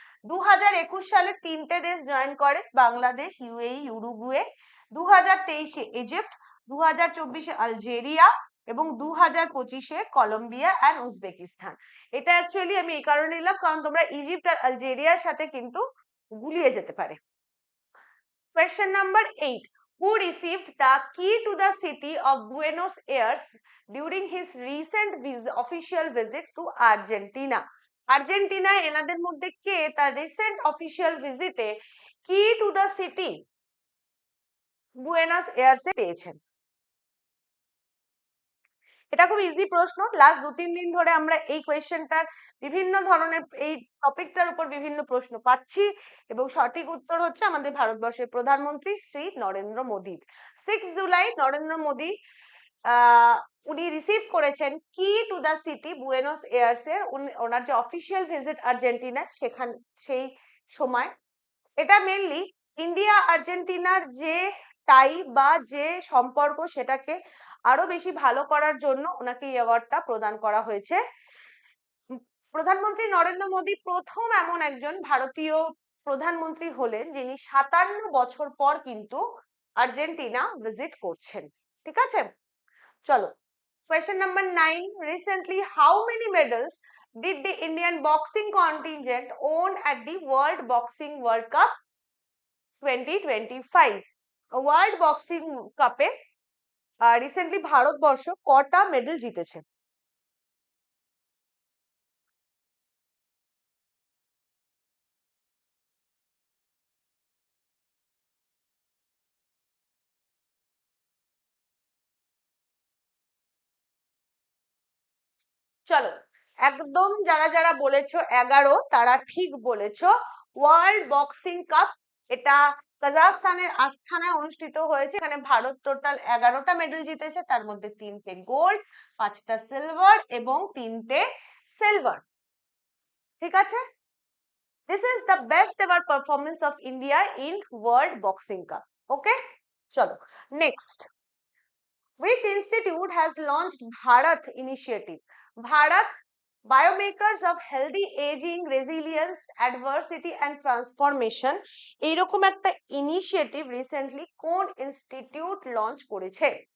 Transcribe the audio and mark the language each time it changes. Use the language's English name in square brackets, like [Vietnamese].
[Bangla] 2021 সালে 3টে দেশ জয়েন করে, Bangladesh, UAE, Uruguay. 2023-এ Egypt, 2024-এ Algeria এবং 2025-এ কলম্বিয়া অ্যান্ড উজবেকিস্তান। এটা অ্যাকচুয়ালি আমি এই কারণে নিলাম কারণ তোমরা ইজিপ্ট আর আলজেরিয়ার সাথে কিন্তু গুলিয়ে যেতে পারে। [English] Question number 8. Who received the key to the city of Buenos Aires during his recent official visit to Argentina? [Bangla] আর্জেন্টিনায় এনাদের মধ্যে কে তার রিসেন্ট অফিসিয়াল ভিজিটে কি টু দ্য সিটি বুয়েনোস এয়ার্সে পেয়েছেন? এটা খুব ইজি প্রশ্ন। লাস্ট 2-3 দিন ধরে আমরা এই কোয়েশ্চেনটার বিভিন্ন ধরনের এই টপিকটার উপর বিভিন্ন প্রশ্ন পাচ্ছি, এবং সঠিক উত্তর হচ্ছে আমাদের ভারতবর্ষের প্রধানমন্ত্রী শ্রী নরেন্দ্র মোদী। 6 জুলাই নরেন্দ্র মোদী উনি রিসিভ করেছেন কি to the city Buenos ears এর, ওনার যে অফিসিয়াল ভিজিট আর্জেন্টিনা সেখান সেই সময়। এটা মেনলি ইন্ডিয়া আর্জেন্টিনার যে টাই বা যে সম্পর্ক সেটাকে আরো বেশি ভালো করার জন্য ওনাকে এই অ্যাওয়ার্ডটা প্রদান করা হয়েছে। প্রধানমন্ত্রী নরেন্দ্র মোদী প্রথম এমন একজন ভারতীয় প্রধানমন্ত্রী হলেন যিনি 57 বছর পর কিন্তু আর্জেন্টিনা ভিজিট করছেন। ঠিক আছে, চলো [English] question number 9. Recently, how many medals did the Indian boxing contingent own at the World Boxing World Cup 2025? [Bangla] World boxing কাপে রিসেন্টলি ভারতবর্ষ কটা মেডেল জিতেছে? চলো, একদম যারা যারা বলেছো 11 তারা ঠিক বলেছো। ওয়ার্ল্ড বক্সিং কাপ এটা কাজাখস্তানের আস্তানায় অনুষ্ঠিত হয়েছে। এখানে ভারত টোটাল 11টা মেডেল জিতেছে, তার মধ্যে 3টে গোল্ড, 5টা সিলভার এবং 3টে সিলভার। ঠিক আছে, [English] this is the best ever performance of India in World Boxing Cup. Okay, [Bangla] chalo [English] next. Which institute has launched Bharat initiative? [Bangla] Bharat Biomakers of Healthy Aging, Resilience, Adversity and Transformation এইরকম একটা initiative recently কোন institute launch করেছে?